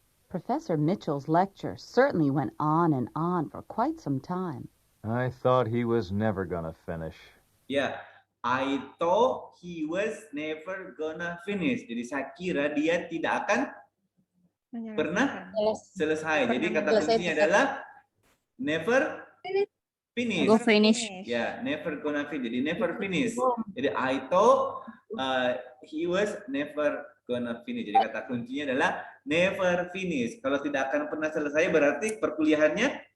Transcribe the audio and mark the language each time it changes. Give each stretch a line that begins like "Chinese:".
English: Professor Mitchell's lecture certainly went on and on for quite some time. I thought he was never gonna finish. Ya, I thought he was never gonna finish.
Indonesian: Jadi saya kira dia tidak akan pernah selesai. Jadi kata kuncinya adalah
English: never finish. Go finish. Ya, never gonna finish. Jadi never finish. Jadi I thought he was never gonna finish.
Indonesian: Jadi kata kuncinya adalah
English: never finish.
Indonesian: Kalau tidak akan pernah selesai berarti perkuliahannya